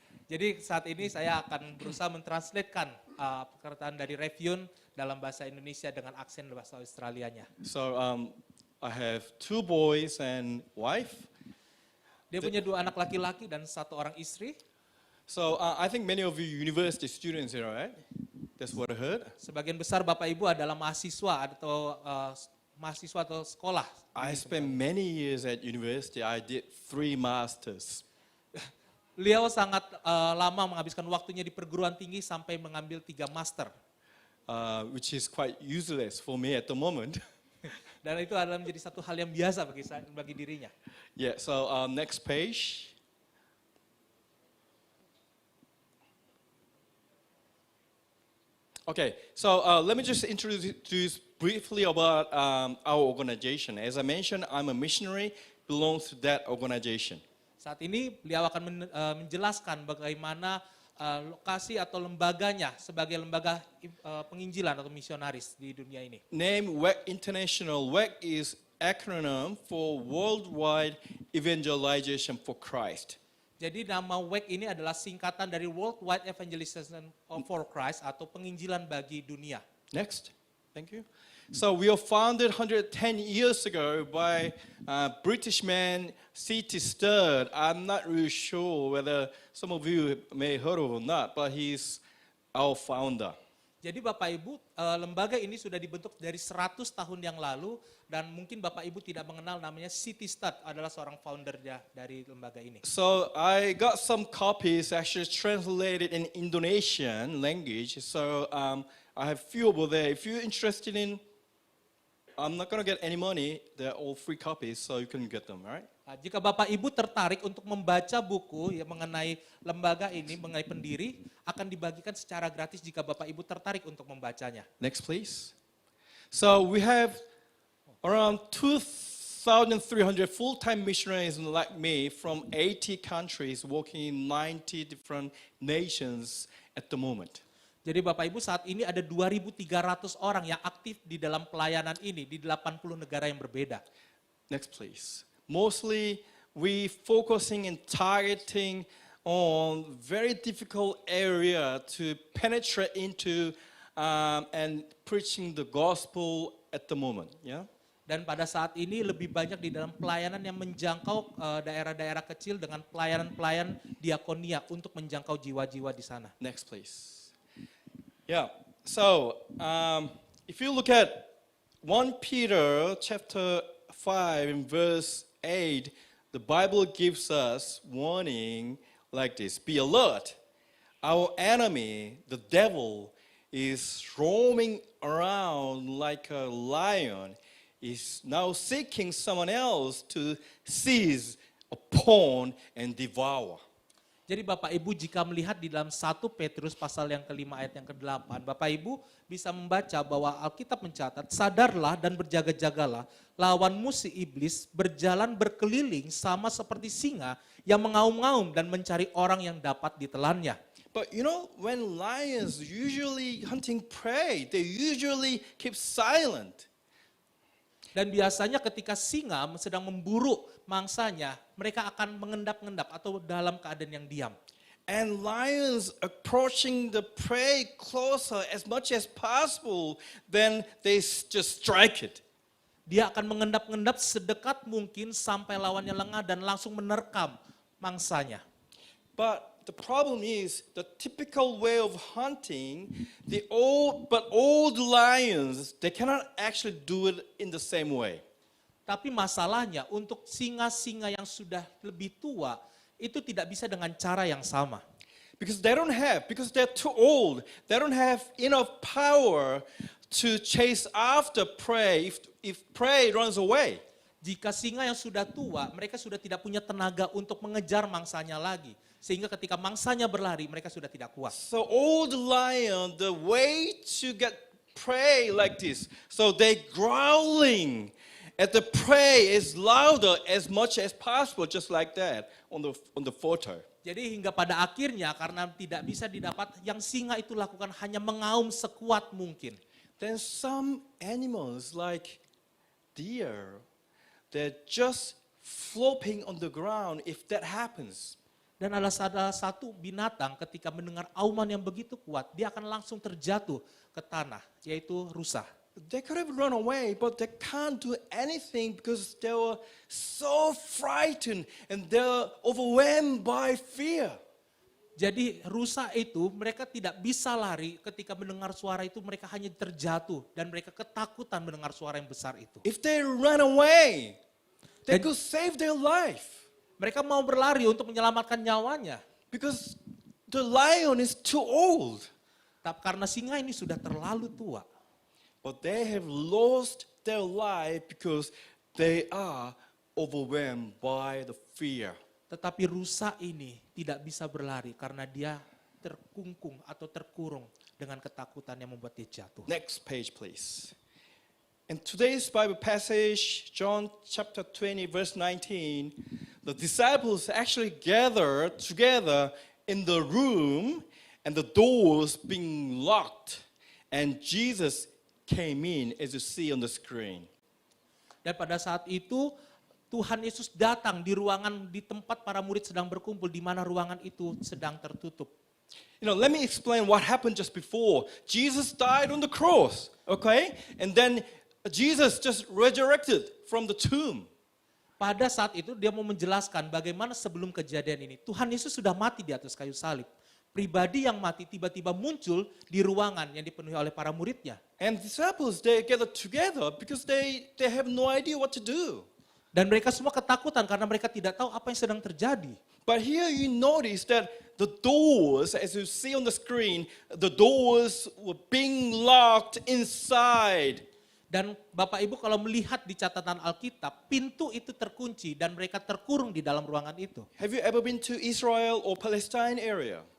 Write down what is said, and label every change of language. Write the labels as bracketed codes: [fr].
[id] Jadi saat ini saya akan berusaha mentranslatekan perkataan dari Rev Yoon dalam bahasa Indonesia dengan aksen bahasa Australianya. [en] so I have 2 boys and wife. [id] Dia punya 2 anak laki-laki dan 1 orang istri. [en] So I think many of you university students here, right? That's what I heard. [id] Sebagian besar Bapak Ibu adalah mahasiswa atau sekolah. [en] I spent many years at university. I did 3 masters. [id] Beliau sangat lama menghabiskan waktunya di perguruan tinggi sampai mengambil 3 master. [en] Which is quite useless for me at the moment. [id] Dan itu adalah menjadi satu hal yang biasa bagi dirinya. [en] Yeah, so next page. Okay, so let me just introduce briefly about our organization. As I mentioned, I'm a missionary, belongs to that organization. [id] Saat ini beliau akan menjelaskan bagaimana lokasi atau lembaganya sebagai lembaga penginjilan atau misionaris di dunia ini. [en] Name WEC International. WEC is acronym for Worldwide Evangelization for Christ. [id] Jadi nama WEC ini adalah singkatan dari Worldwide Evangelization for Christ atau penginjilan bagi dunia. [en] Next, thank you. So we were founded 110 years ago by British man C.T. Studd. I'm not really sure whether some of you may heard of or not, but he's our founder. [id] Jadi Bapak Ibu, lembaga ini sudah dibentuk dari 100 tahun yang lalu dan mungkin Bapak Ibu tidak mengenal namanya C.T. Studd adalah seorang founder dari lembaga ini. [en] So I got some copies actually translated in Indonesian language. So I have few over there. If you're interested in, I'm not going to get any money. They're all free copies, so you can get them, all right? [id] Jika Bapak Ibu tertarik untuk membaca buku yang mengenai lembaga ini, mengenai pendiri, akan dibagikan secara gratis jika Bapak Ibu tertarik untuk membacanya. [en] Next, please. So we have around 2,300 full-time missionaries like me from 80 countries working in 90 different nations at the moment. [id] Jadi Bapak Ibu saat ini ada 2.300 orang yang aktif di dalam pelayanan ini di 80 negara yang berbeda. [en] Next, please. Mostly we focusing and targeting on very difficult area to penetrate into and preaching the gospel at the moment. Yeah. [id] Dan pada saat ini lebih banyak di dalam pelayanan yang menjangkau daerah-daerah kecil dengan pelayan-pelayan diakonia untuk menjangkau jiwa-jiwa di sana. [en] Next, please. Yeah. So if you look at 1 Peter chapter 5 in verse 8, the Bible gives us warning like this: be alert. Our enemy, the devil, is roaming around like a lion, is now seeking someone else to seize upon and devour. [id] Jadi Bapak Ibu jika melihat di dalam 1 Petrus pasal yang kelima ayat yang ke-8, Bapak Ibu bisa membaca bahwa Alkitab mencatat, sadarlah dan berjaga-jagalah, lawanmu si iblis berjalan berkeliling sama seperti singa yang mengaum-ngaum dan mencari orang yang dapat ditelannya. [en] But you know, when lions usually hunting prey, they usually keep silent. [id] Dan biasanya ketika singa sedang memburu mangsanya, mereka akan mengendap-endap atau dalam keadaan yang diam. [en] And lions approaching the prey closer as much as possible, then they just strike it. [id] Dia akan mengendap-endap sedekat mungkin sampai lawannya lengah dan langsung menerkam mangsanya. [en] But the problem is the typical way of hunting, all the lions, they cannot actually do it in the same way. [id] Tapi masalahnya untuk singa-singa yang sudah lebih tua, itu tidak bisa dengan cara yang sama. [en] Because they're too old, they don't have enough power to chase after prey if prey runs away. [id] Jika singa yang sudah tua, mereka sudah tidak punya tenaga untuk mengejar mangsanya lagi. Sehingga ketika mangsanya berlari, mereka sudah tidak kuat. [en] So old lion, the way to get prey like this, so they growling at the prey is louder as much as possible, just like that on the photo. [id] Jadi hingga pada akhirnya karena tidak bisa didapat, yang singa itu lakukan hanya mengaum sekuat mungkin. [en] Then some animals like deer, they're just flopping on the ground if that happens. [id] Dan ada satu binatang ketika mendengar auman yang begitu kuat, dia akan langsung terjatuh ke tanah, yaitu rusa. [en] They could have run away, but they can't do anything because they were so frightened and they're overwhelmed by fear. [id] Jadi rusa itu mereka tidak bisa lari, ketika mendengar suara itu mereka hanya terjatuh dan mereka ketakutan mendengar suara yang besar itu. [en] If they run away, they [id] Dan- [en] could save their life [id] Mereka mau berlari untuk menyelamatkan nyawanya. [en] because the lion is too old. [id] Tapi karena singa ini sudah terlalu tua. [en] But they have lost their life because they are overwhelmed by the fear. [id] Tetapi rusa ini tidak bisa berlari karena dia terkungkung atau terkurung dengan ketakutan yang membuat dia jatuh. [en] Next page, please. In today's Bible passage, John chapter 20, verse 19, the disciples actually gathered together in the room and the doors being locked. And Jesus came in, as you see on the screen. [id] Dan pada saat itu Tuhan Yesus datang di ruangan di tempat para murid sedang berkumpul, di mana ruangan itu sedang tertutup. [en] You know, let me explain what happened just before. Jesus died on the cross, okay? And then Jesus just resurrected from the tomb. [id] Pada saat itu dia mau menjelaskan bagaimana sebelum kejadian ini Tuhan Yesus sudah mati di atas kayu salib. Pribadi yang mati tiba-tiba muncul di ruangan yang dipenuhi oleh para muridnya. [en] And disciples, they gathered together because they have no idea what to do. [id] Dan mereka semua ketakutan karena mereka tidak tahu apa yang sedang terjadi. [en] But here you notice that the doors, as you see on the screen, the doors were being locked inside. [id] Dan Bapak Ibu kalau melihat di catatan Alkitab, pintu itu terkunci dan mereka terkurung di dalam ruangan itu. [en] Have you ever been to Israel or Palestine area?